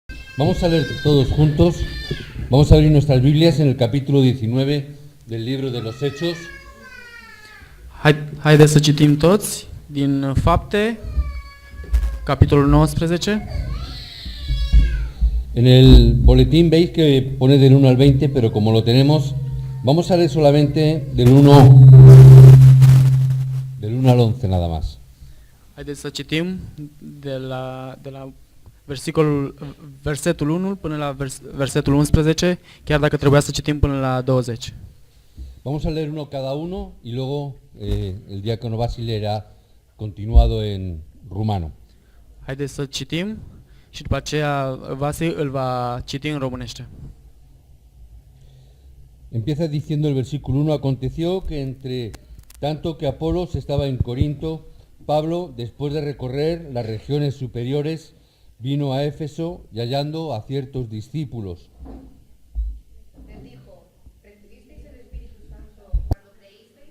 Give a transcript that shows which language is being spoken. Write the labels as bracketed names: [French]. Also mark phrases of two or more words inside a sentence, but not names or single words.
[Spanish] Vamos a leer todos juntos, vamos a abrir nuestras Biblias en el capítulo 19 del libro de los Hechos. [Romanian] Haideți să citim toți din Fapte, capitolul 19. [Spanish] En el boletín veis que pone del 1 al 20, pero como lo tenemos, vamos a leer solamente del 1 al 11 nada más. [Romanian] Haideți să citim de la versetul 1 până la versetul 11, chiar dacă trebuia să citim până la 20. [Spanish] Vamos a leer uno cada uno y luego el diácono Basi leerá continuado en rumano. [Romanian] Haideți să citim și după aceea Vasi îl va citi în românește. [Spanish] Empieza diciendo el versículo 1, aconteció que entre tanto que Apolos estaba en Corinto, Pablo, después de recorrer las regiones superiores, vino a Éfeso y hallando a ciertos discípulos. Les dijo, ¿recibisteis el Espíritu Santo cuando creísteis?